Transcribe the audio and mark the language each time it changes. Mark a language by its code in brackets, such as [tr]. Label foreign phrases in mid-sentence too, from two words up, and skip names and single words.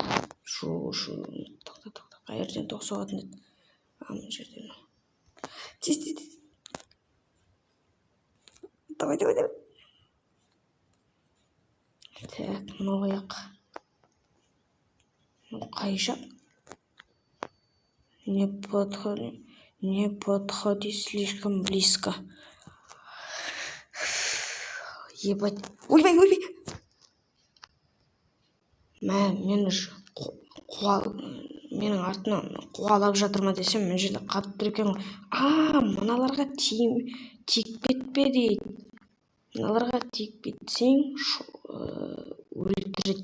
[kk] Тоқта. Қай жерден тоқ соғатын еді? Мына жерден. Тез. Давай. Так, мынау аяқ. Қай жақ? [ru] Не подходит. Не подходи слишком близко. Ебать. [kk] Ойбай. Менің артынан қуалап жатыр ма десем, мен жерде қатып тұр екен ғой. Мыналарға тиіп кетпе дейді. Мыналарға тиіп кетсең өлтіреді.